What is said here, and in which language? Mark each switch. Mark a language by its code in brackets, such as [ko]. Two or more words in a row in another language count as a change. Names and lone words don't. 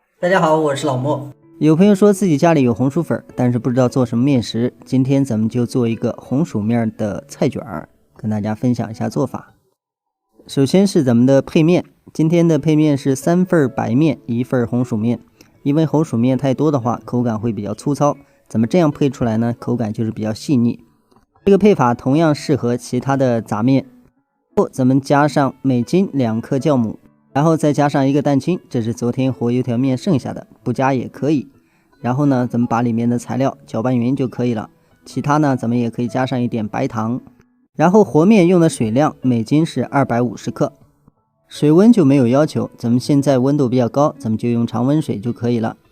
[zh] 大家好，我是老莫。有朋友说自己家裡有红薯粉，但是不知道做什么面食。今天咱们就做一个红薯面的菜卷儿，跟大家分享一下做法。首先是咱们的配面，今天的配面是3份白面，1 份紅薯面。因為紅薯面太多的話，口感會比較粗糙，咱們這樣配出來呢，口感就是比較細膩。這個配法同樣適合其他的雜面。後咱們加上每斤2克酵母。然後再加上1個蛋清，這是昨天和油條面剩下的，不加也可以。然後呢，咱們把裡面的材料攪拌匀就可以了。其他呢，咱們也可以加上一點白糖。然後和面用的水量每斤是250克，水溫就沒有要求，咱們現在溫度比較高，咱們就用常溫水就可以了。